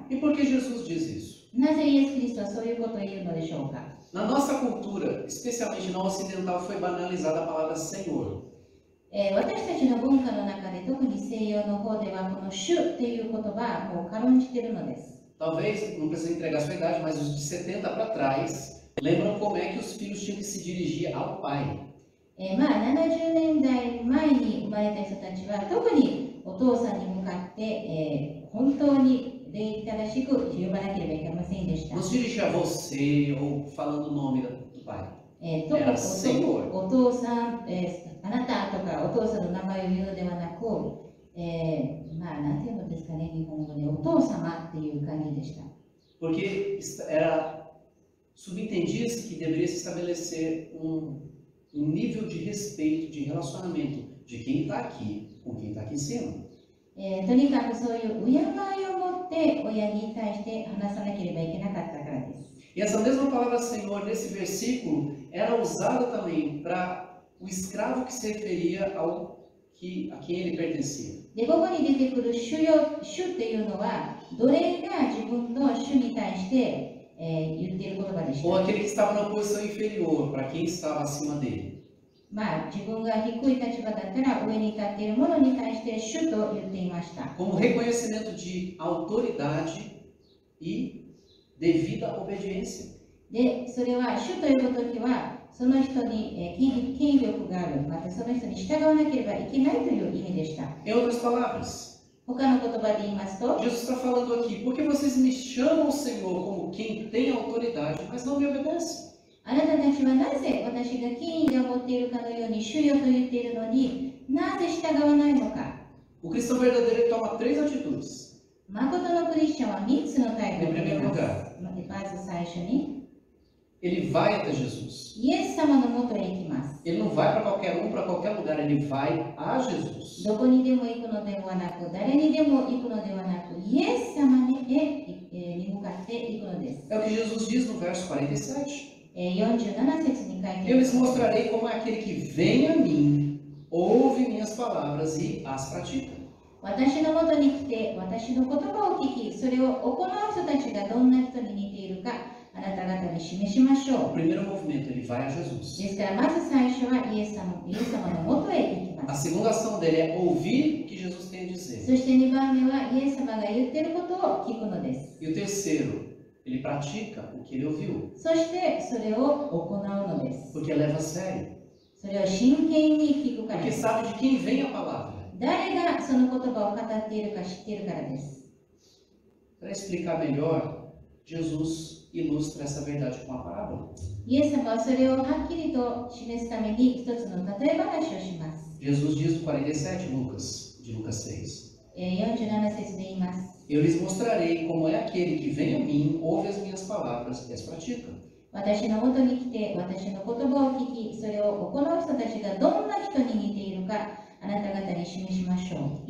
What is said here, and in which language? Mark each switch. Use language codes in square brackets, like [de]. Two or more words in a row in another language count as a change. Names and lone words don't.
[pt] E por que Jesus diz isso? [ja] なぜイエス・キリストはそういうことを言うのでしょうか？ [pt] Na nossa cultura, especialmente na ocidental, foi banalizada a palavra Senhor. [ja] 私たちの文化の中で、特に西洋の方ではこの主という言葉はもう軽んじているのです。 [pt] Talvez, não precisa entregar a sua idade, mas os de 70 para trás lembram como é que os filhos tinham que se dirigir ao pai. [ja] 70 年代前に生まれた人たちは特にお父さんに向かって、本当に礼儀正しく呼ばなければいけませんでした。 [pt] Não se dirigir a você ou falando o nome do pai. [ja] お父さん、あなたとかお父さんの名前を言うのではなく、なんていうのですかね、日本語でお父様っていう感じでした。 [pt] Porque subentendia-se que deveria se estabelecer nível de respeito, de relacionamento de quem está aqui com quem está aqui em cima. [ja] とにかくそういう敬いを持って親に対して話さなければいけなかったからです。 [pt] E essa mesma palavra Senhor nesse versículo era usada também para o escravo que se referia a quem ele pertencia. [ja] で、ここに出てくる主よ、主っていうのは、奴隷が自分の主に対して、言っている言葉でした。 [pt] Ou aquele que estava na posição inferior, para quem estava acima dele. [ja] 自分が低い立場だったら上に立っているものに対して主と言っていました。 [pt] Como reconhecimento de autoridade e devida obediência. [ja] で、それは主と呼ぶときは、その人に権力がある、またその人に従わなければいけないという意味でした。 [pt] Em outras palavras, [ja] 他の言葉で言いますと、 [pt] Jesus está falando aqui, porque vocês me chamam Senhor como quem tem autoridade, mas não me obedecem. [ja] あなたたちはなぜ私が権威を持っているかのように主よと言っているのになぜ従わないのか。 [pt] O cristão verdadeiro ele toma 3 atitudes. [ja] 誠のクリスチャンは3つの態度を [pt] Em [ja] 取り [pt] primeiro [ja] ます。 [pt] lugar, [ja] まず最初に、 [pt] ele vai até Jesus. [ja] イエス様のもとへ行きます。 [pt] Ele não vai para qualquer lugar, ele vai a Jesus. [ja] どこにでも行くのではなく、誰にでも行くのではなく、イエス様に向かって行くのです。 [pt] É o que Jesus diz no verso 47. [ja] 47 節に書いてあり [pt] Eu [ja] ま [pt] lhes [ja] す。 [pt] mostrarei como é aquele que vem a mim, ouve minhas palavras e as pratica. [ja] 私のもとに来て、私の言葉を聞き、それを行う人たちがどんな人に似ているか、あなた方に示しましょ [pt] O [ja] う。 [pt] primeiro movimento, ele vai a Jesus. [ja] ですから、まず最初はイエス様のもとへ行き [pt] A [ja] ます。 [pt] segunda ação dele é ouvir o que Jesus tem a [ja] そ [pt] dizer. [ja] して2番目は、イエス様が言っていることを聞くのです。 [pt] E o terceiro, ele pratica o que ele ouviu, [ja] そして、それを行うのです。 [pt] porque leva a sério. [ja] それを真剣に聞くから [pt] Porque [ja] です。 [pt] sabe de quem vem a palavra. [ja] 誰がその言葉を語っているか知っているからです。 [pt] Para explicar melhor, Jesus ilustra essa verdade com a parábola. [ja] イエス様はそれをはっきりと示すために一つの例え話をします。 [pt] Jesus diz no 47, de Lucas 6. [ja] 47 節で言います。 [pt] Eu lhes mostrarei como é aquele que vem a mim, ouve as minhas palavras e as pratica. [ja] 私のもとに来て、私の言葉を聞き、それを行う人たちがどんな人に似ているか、あなた方に示しましょう。